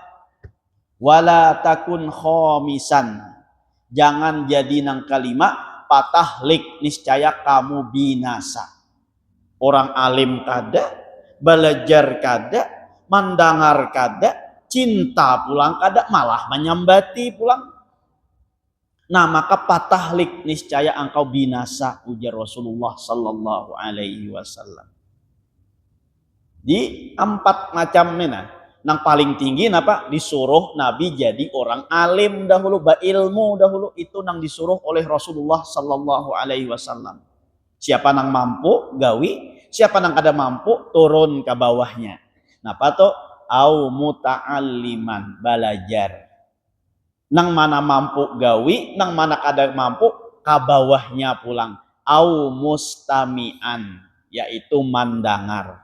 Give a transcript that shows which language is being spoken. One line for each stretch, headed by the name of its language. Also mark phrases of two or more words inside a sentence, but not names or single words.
Arabic: ولا تكن خامسا,
Banjar: jangan jadi nang kelima, patahlik niscaya kamu binasa. Orang alim kada, belajar kada, mendengar kada, cinta pulang kada, malah menyambati pulang. Nah, maka patahlik niscaya engkau binasa, ujar Rasulullah
Arabic: صلى الله عليه وسلم.
Banjar: Di empat macam ini, nang paling tinggi napa disuruh Nabi jadi orang alim dahulu, berilmu dahulu, itu nang disuruh oleh Rasulullah
Arabic: صلى الله عليه وسلم.
Banjar: Siapa nang mampu gawi, siapa nang kada mampu turun ke bawahnya. Napa to?
Arabic: أو متعلما, belajar.
Banjar: Nang mana mampu gawi, nang mana kada mampu ke bawahnya pulang.
Arabic: أو مستمعا,
Banjar: yaitu mandangar.